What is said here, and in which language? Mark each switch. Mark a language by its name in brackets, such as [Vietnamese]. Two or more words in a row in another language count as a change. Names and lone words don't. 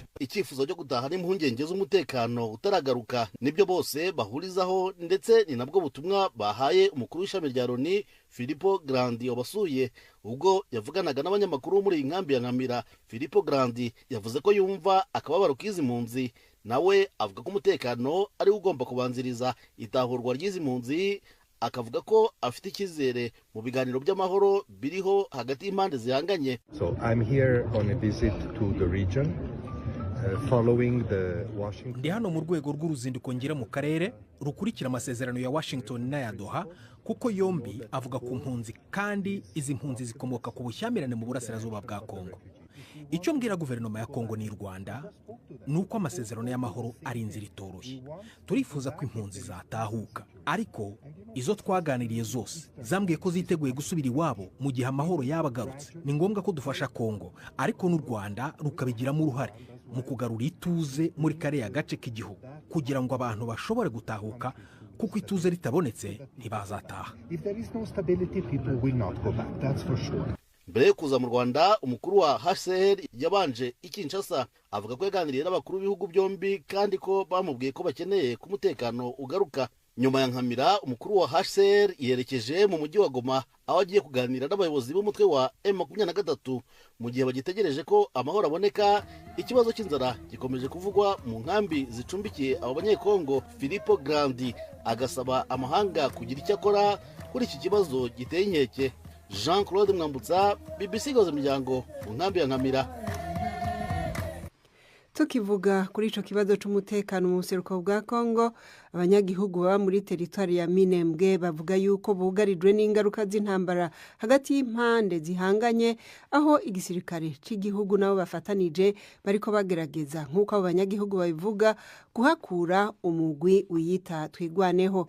[Kinyarwanda] icyifuzo cyo gutaha n'impungenge z'umutekano utaragaruka nibyo bose bahurizaho, ndetse ni nabwo butumwa bahaye umukuru w'ishami rya Loni Filippo Grandi wabasuye ubwo yavuganaga n'abanyamakuru muri iyi nkambi ya Nkamira. Filippo Grandi yavuze ko yumva akababaro k'izi mpunzi, nawe avuga ko umutekano ari ugomba kubanziriza itahurwa ry'izi mpunzi, akavuga ko afite icyizere mu biganiro by'amahoro biriho hagati y'impande zihanganye. [English] So I'm here on a visit to the region following the Washington. [Kinyarwanda] Ndi hano mu rwego rw'uruzinduko ngira mu karere rukurikira amasezerano ya Washington n'aya Doha, kuko yombi avuga ku mpunzi kandi izi mpunzi zikomoka ku bushyamirane mu burasirazuba bwa Kongo. Icyo mbwira guverinoma ya Kongo n'u Rwanda nuko amasezerano y'amahoro ari inzira itoroshye. Turifuza ko impunzi zatahuka, ariko izo twaganiriye zose zambwiye ko ziteguye gusubira iwabo mu gihe amahoro yabagarutse. Ni ngombwa ko dufasha Kongo, ariko n'u Rwanda rukabigiramo uruhare mu kugarura ituze muri kariya gace k'igihugu kugira ngo abantu bashobore gutahuka, kuko ituze ritabonetse ntibazataha. [English] If there is no stability, people will not go back, that's for sure. [Kinyarwanda] Mbere yo kuza mu Rwanda, umukuru wa HCR yabanje i Kinshasa, avuga ko yaganiriye n'abakuru b'ibihugu byombi kandi ko bamubwiye ko bakeneye ko umutekano ugaruka. Nyuma ya Nkamira, umukuru wa HCR yerekeje mu mujyi wa Goma, aho agiye kuganira n'abayobozi b'umutwe wa M23 mu gihe bagitegereje ko amahoro aboneka. Ikibazo cy'inzara gikomeje kuvugwa mu nkambi zicumbikiye abo banyekongo. Filippo Grandi agasaba amahanga kugira icyo akora kuri iki kibazo giteye inkeke. Jean-Claude Mwambutsa, BBC Gahuza Miryango, mu nkambi ya Nkamira. [Rundi] Tukivuga kuri ico kibazo c'umutekano mu buseruko bwa Kongo, abanyagihugu baba muri teritwari ya Minembwe bavuga yuko bugarijwe n'ingaruka z'intambara hagati y'impande zihanganye, aho igisirikare cy'igihugu nabo bafatanije bariko bagerageza nk'uko abo banyagihugu babivuga guhakura umugwi wiyita Twigwaneho.